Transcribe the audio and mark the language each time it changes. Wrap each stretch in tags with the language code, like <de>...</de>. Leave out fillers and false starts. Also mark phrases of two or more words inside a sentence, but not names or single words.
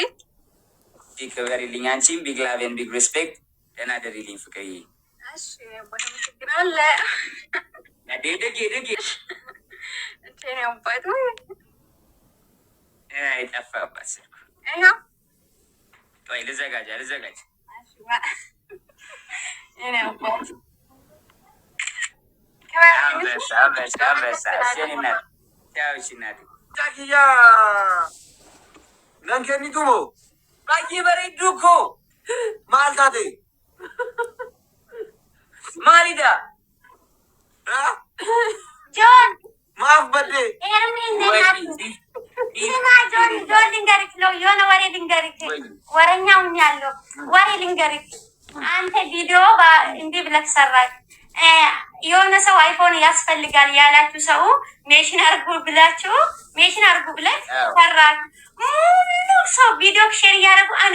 <am>ክበርልኝ። አንቺም</am> <en>big love and big respect።</en> <am>ደህና ደሪልኝ ፍቅርዬ። እሺ አመሰግናለሁ። ደጌ ባይት አይጠፋባት ስልኩ። ቆይ ልዘጋጅ።</am> <om>Takiya nan kenni tumo baay'ee bareedduu ko maal taate maalidha John maaf badde</om> <am>ጆን ልንገርህ ነው የሆነ ወሬ ልንገርህ ወረኛውን ያለው ወሬ ልንገርህ አንተ ቪዲዮ እንዲህ ብለህ ሰራህ የሆነ ሰው አይፎን ያስፈልጋል ያላችሁ ሰው ሜሽን አርጉ ብላችሁ ሜሽን አርጉ ብለህ ሰራህ ሙሉ ሰው ቪዲዮ ሼር እያደረጉ</am>